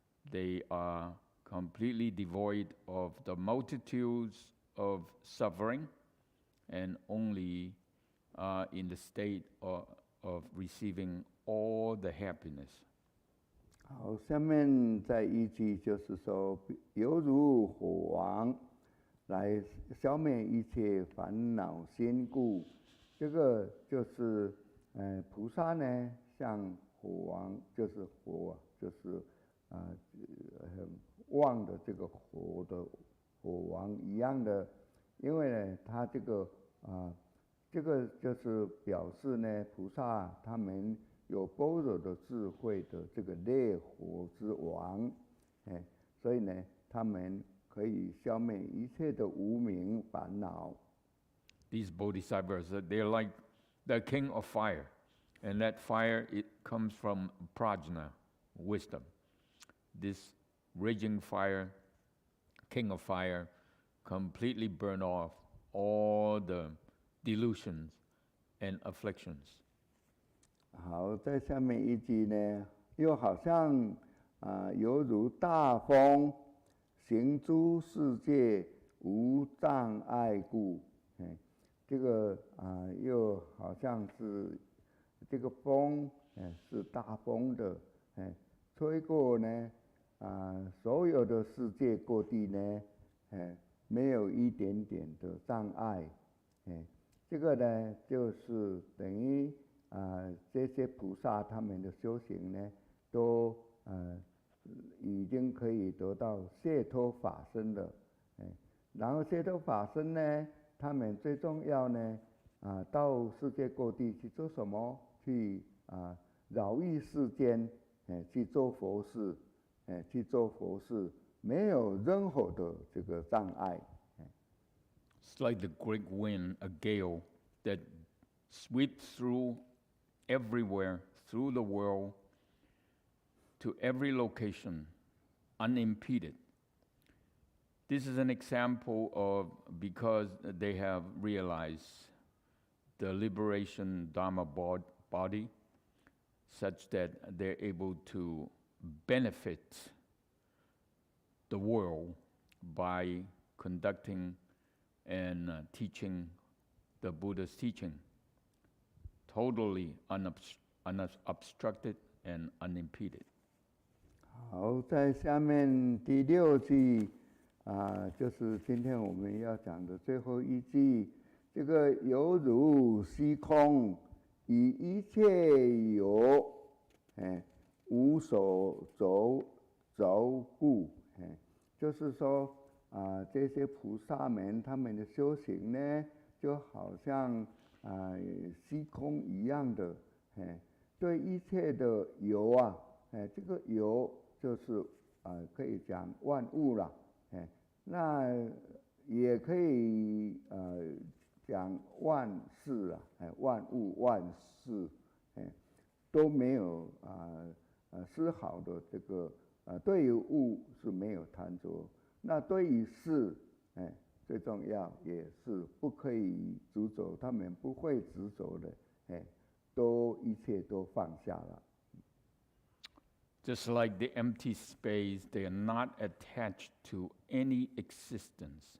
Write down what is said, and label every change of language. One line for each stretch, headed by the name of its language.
English: They are completely devoid of the multitudes of suffering and only in the state of receiving all the happiness.
Chinese: 好，下面再一句就是说，犹如火王来消灭一切烦恼心故。这个就是菩萨呢，像火王，就是火就是很旺的这个火的火王一样的，因为呢，他这个就是表示呢，菩萨他们有般若的智慧的这个烈火之王，所以呢，他们可以消灭一切的无明烦恼。
English: These bodhisattvas, they're like the king of fire, and that fire, it comes from prajna, wisdom. This raging fire, king of fire, completely burn off all the delusions and afflictions.
Chinese: 好，在下面一句呢，又好像犹如大风，行诸世界无障碍故。这个又好像是这个风，是大风的，吹过呢，所有的世界各地呢，没有一点点的障碍，这个呢，就是等于这些菩萨他们的修行呢，都已经可以得到解脱法身了，然后解脱法身呢，他们最重要呢，到世界各地去做什么？去饶益世间，去做佛事，没有任何的这个障碍。
English: It's like the great wind, a gale that sweeps through everywhere, through the world, to every location, unimpeded. This is an example of because they have realized the liberation Dharma body, such that they're able to benefit the world by conducting and teaching the Buddha's teaching, totally unobstructed and unimpeded.
Chinese: 好，在下面第6句就是今天我们要讲的最后一句，这个犹如虚空，以一切有，无所着故，就是说这些菩萨们他们的修行呢，就好像虚空一样的，对一切的有这个有就是可以讲万物啦，那也可以讲万事万物万事，都没有丝毫的这个对于物是没有贪着，那对于事，最重要也是不可以执着，他们不会执着的，都一切都放下了。
English: Just like the empty space, they are not attached to any existence.